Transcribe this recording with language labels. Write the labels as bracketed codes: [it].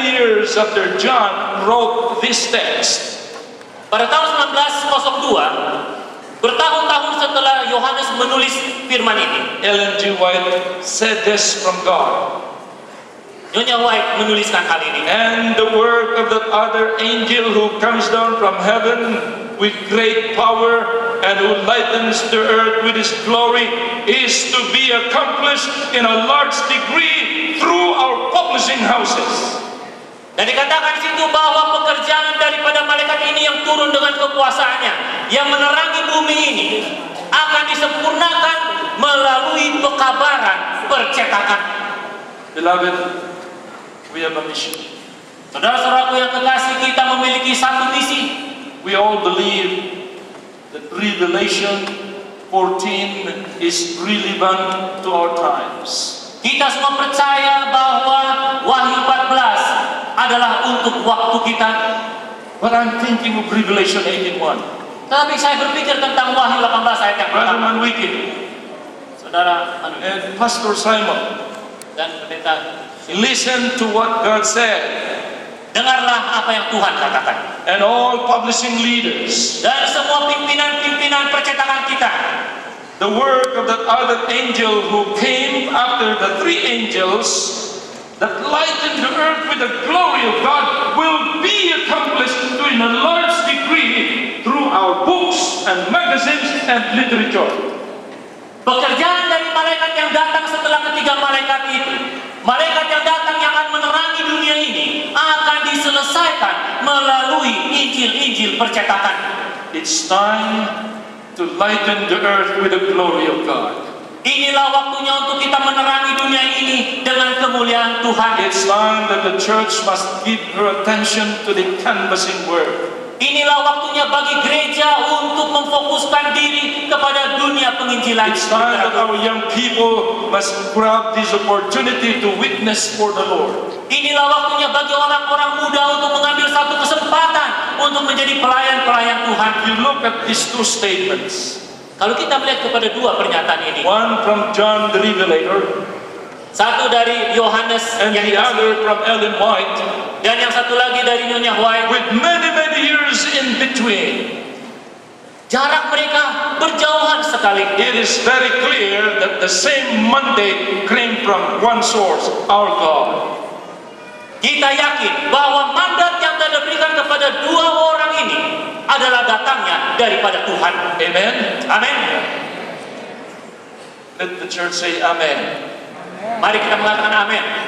[en] many years after John wrote this text, [id] pada tahun 1902, bertahun-tahun setelah Yohanes menulis firman ini, [en] Ellen G. White said this from God. [id] Nyonya White menuliskan hal ini. [en] And the work of that other angel who comes down from heaven with great power and who lightens the earth with his glory is to be accomplished in a large degree through our publishing houses. [id] Dan dikatakan di situ bahwa pekerjaan daripada malaikat ini yang turun dengan kekuasaannya, yang menerangi bumi ini, akan disempurnakan melalui pekabaran percetakan. [en] Beloved, we have a mission. [id] Saudara-saudaraku yang kekasih, kita memiliki satu misi. [en] We all believe that Revelation 14 is relevant to our times. [id] Kita semua percaya bahwa Wahyu 14 adalah untuk waktu kita. [en] But I'm thinking of Revelation 18:1. [id] Tapi saya berpikir tentang Wahyu 18 ayat yang [en] Brother [id] pertama. Manwiki Saudara [en] and Pastor Simon, [id] dan pendeta, [en] listen to what God said. [id] dengarlah apa yang Tuhan katakan. [en] And all publishing leaders, [id] Dan semua pimpinan-pimpinan percetakan kita, [en] the work of that other angel who came after the three angels that lightened the earth with the glory of God will be accomplished to in a large degree through our books and magazines and literature. [id] pekerjaan dari malaikat yang datang setelah ketiga malaikat itu, malaikat yang datang yang akan menerangi dunia ini, akan diselesaikan melalui Injil-Injil percetakan. [en] It's time to lighten the earth with the glory of God. [id] Inilah waktunya untuk kita menerangi dunia ini dengan kemuliaan Tuhan. [en] It's time that the church must give her attention to the canvassing work. [id] Inilah waktunya bagi gereja untuk memfokuskan diri kepada dunia penginjilan. [en] It's time that our young people must grab this opportunity to witness for the Lord. [id] Inilah waktunya bagi orang-orang muda untuk mengambil satu kesempatan untuk menjadi pelayan-pelayan Tuhan. [en] You look at these two statements. [id] Kalau kita melihat kepada dua pernyataan ini, [en] One from John the Revelator [id] satu dari Yohanes [en] and [id] yang [en] the [id] dikasih, [en] other from Ellen White, [id] dan yang satu lagi dari Nyonya White. [en] with many years in between. [id] Jarak mereka berjauhan sekali. [en] It is very clear that the same mandate came from one source, our God. [id] Kita yakin bahwa mandat yang Tuhan berikan kepada dua orang ini adalah datangnya daripada Tuhan. [en] Amen. [id] Amin. [en] Let the church say amen. [id] Mari kita mengatakan amin.